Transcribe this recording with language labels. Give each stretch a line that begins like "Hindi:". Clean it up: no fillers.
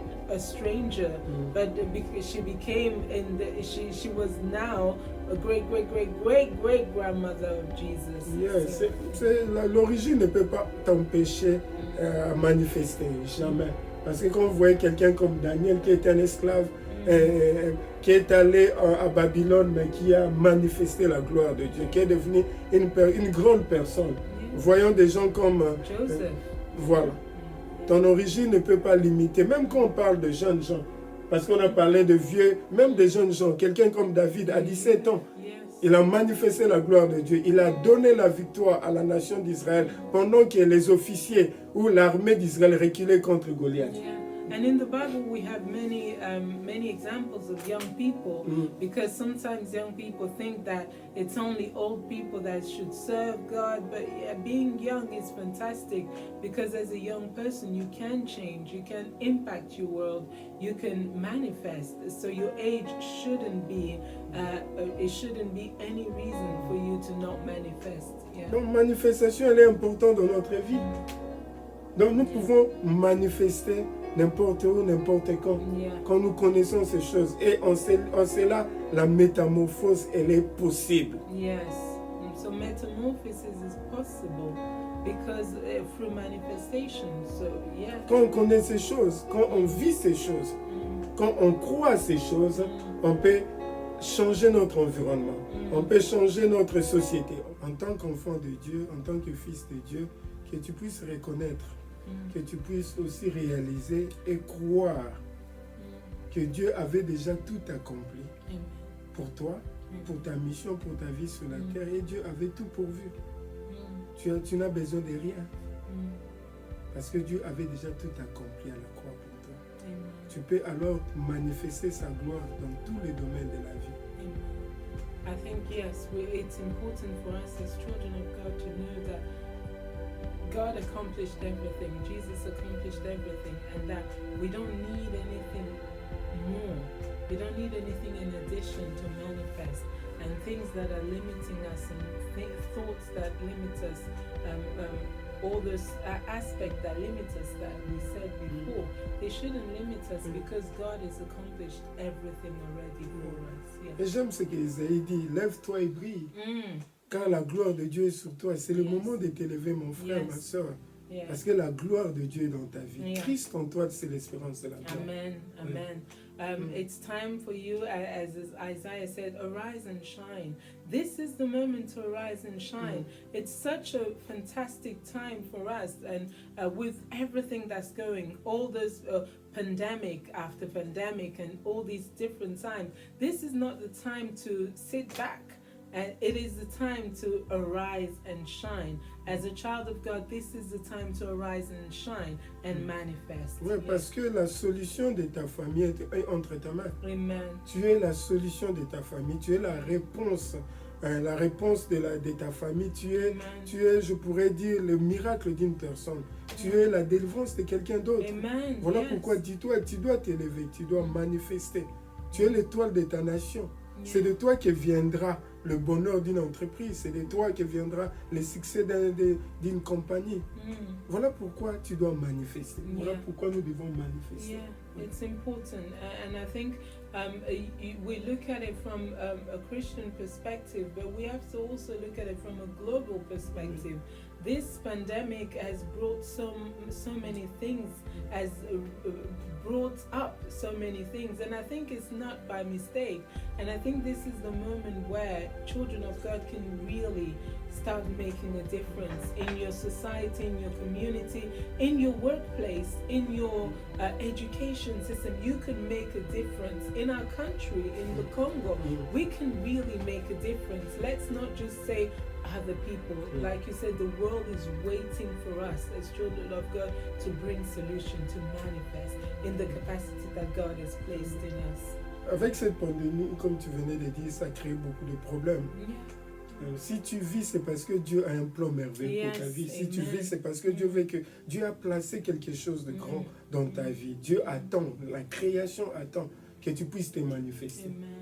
English: a stranger, but she became she was now a great grandmother of Jesus.
French: Yes, l'origine ne peut pas t'empêcher à manifester, jamais. Parce que quand vous voyez quelqu'un comme Daniel qui est un esclave, qui est allé à Babylone, mais qui a manifesté la gloire de Dieu, qui est devenu une grande personne. Voyons des gens comme Joseph. Voilà. Ton origine ne peut pas limiter, même quand on parle de jeunes gens, parce qu'on a parlé de vieux, même des jeunes gens, quelqu'un comme David à 17 ans, il a manifesté la gloire de Dieu. Il a donné la victoire à la nation d'Israël pendant que les officiers ou l'armée d'Israël reculaient contre Goliath.
English: And in the Bible, we have many examples of young people, because sometimes young people think that it's only old people that should serve God. But yeah, being young is fantastic, because as a young person, you can change, you can impact your world, you can manifest. So your age shouldn't be, it shouldn't be any reason for you to not manifest. Yeah.
French: Donc, manifestation, elle est importante dans notre vie. Donc, nous pouvons manifester n'importe où, n'importe quand nous connaissons ces choses. Et en cela, la métamorphose, elle est possible.
English: Yes. So metamorphosis is possible because through manifestation. So yeah.
French: Quand on connaît ces choses, quand on vit ces choses, quand on croit à ces choses, on peut changer notre environnement. On peut changer notre société. En tant qu'enfant de Dieu, en tant que fils de Dieu, que tu puisses reconnaître, que tu puisses aussi réaliser et croire que Dieu avait déjà tout accompli pour toi, pour ta mission, pour ta vie sur la terre, et Dieu avait tout pourvu. Tu n'as besoin de rien, parce que Dieu avait déjà tout accompli à la croix pour toi. Tu peux alors manifester sa gloire dans tous les domaines de la vie.
English: I think yes, it's important for us as children of God to know that God accomplished everything, Jesus accomplished everything, and that we don't need anything more. We don't need anything in addition to manifest. And things that are limiting us and thoughts that limit us, all those aspects that limit us that we said before, they shouldn't limit us because God has accomplished everything already for us. Yeah.
French: Et j'aime ce qu'Ésaïe dit, lève-toi et brille. Quand la gloire de Dieu est sur toi, c'est le moment de t'élever, mon frère, ma soeur. Parce que la gloire de Dieu est dans ta vie. Christ en toi, c'est l'espérance de la gloire. Amen. Amen.
English: It's time for you, as Isaiah said, arise and shine. This is the moment to arise and shine. It's such a fantastic time for us, and with everything that's going, all this pandemic after pandemic and all these different times, this is not the time to sit back. And it is the time to arise and shine. As a child of God, this is the time to arise and shine and manifest.
French: Oui, parce que la solution de ta famille est entre ta main. Amen. Tu es la solution de ta famille. Tu es la réponse de ta famille. Tu es, je pourrais dire, le miracle d'une personne. Tu es la délivrance de quelqu'un d'autre. Amen. Voilà pourquoi, dis-toi, tu dois t'élever, tu dois manifester. Tu es l'étoile de ta nation. C'est de toi que viendra le bonheur d'une entreprise, c'est de toi que viendra le succès d'une compagnie. Voilà pourquoi tu dois manifester. Voilà pourquoi nous devons manifester.
English: Yeah, it's important. And I think we look at it from a Christian perspective, but we have to also look at it from a global perspective. This pandemic has brought so many things, has brought up so many things, and I think it's not by mistake. And I think this is the moment where children of God can really start making a difference in your society, in your community, in your workplace, in your education system. You can make a difference. In our country, in the Congo, we can really make a difference. Let's not just say other people. Like you said, the world is waiting for us as children of God to bring solution, to manifest in the capacity that God has placed in us.
French: Avec cette pandémie, comme tu venais de dire, ça crée beaucoup de problèmes. Si tu vis, c'est parce que Dieu a un plan merveilleux pour ta vie. Si tu vis, c'est parce que Dieu a placé quelque chose de grand dans ta vie. Dieu attend, la création attend que tu puisses te manifester.